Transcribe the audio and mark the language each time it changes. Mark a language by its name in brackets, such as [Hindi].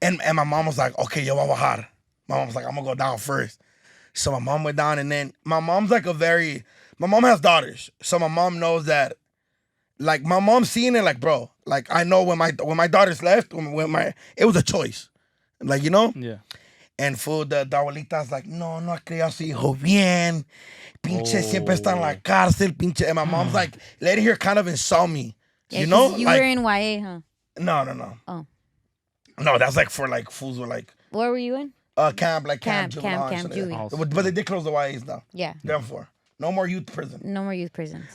[English] and my mom was like, okay, yo, [Spanish] vamos a bajar. [English] My mom was like, I'm gonna go down first. So my mom went down, and then my mom's like my mom has daughters. So my mom knows that, like, my mom's seeing it like, bro, like, I know when my daughters left, it was a choice. Like, Yeah. And fool, the abuelita's like, [Spanish] no crió a su hijo bien. Pinche siempre está en la cárcel, pinche. [English] And my mom's like, Letty here kind of insult me. Yeah, You know? You like, were in YA, huh? No. Oh. No, that's like for like fools with like Where were you in? camp juvenile. Camp Juve. But they did close the YAs now. Yeah. Therefore, no more youth prison. No more youth prisons.